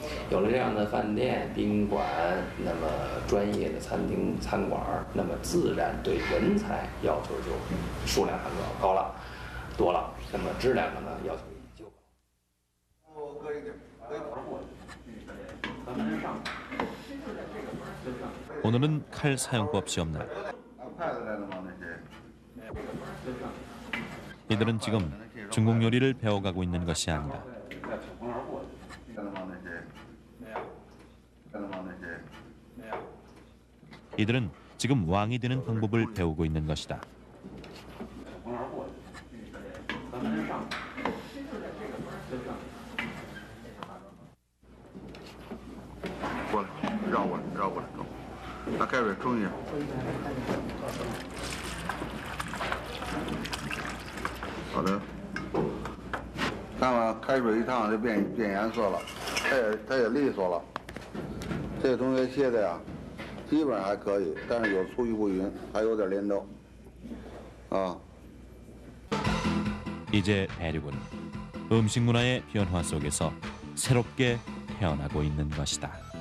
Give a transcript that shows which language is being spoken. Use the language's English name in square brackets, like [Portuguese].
[Chinese] 有了这样的饭店、宾馆，那么专业的餐厅、餐馆，那么自然对人才要求就数量上就要高了、多了，那么质量上呢要求就高。 [Korean] 오늘은 칼 사용법 시험날. 이들은 지금 중국 요리를 배워가고 있는 것이 아니다. 이들은 지금 왕이 되는 방법을 배우고 있는 것이다. [Chinese] 把开水冲一下。好的。看吧，开水一烫就变颜色了，它也利索了。这个同学切的呀，基本上还可以，但是有粗细不匀，还有点连豆。啊。 [Korean] 이제 대륙은 음식 문화의 변화 속에서 새롭게 태어나고 있는 것이다.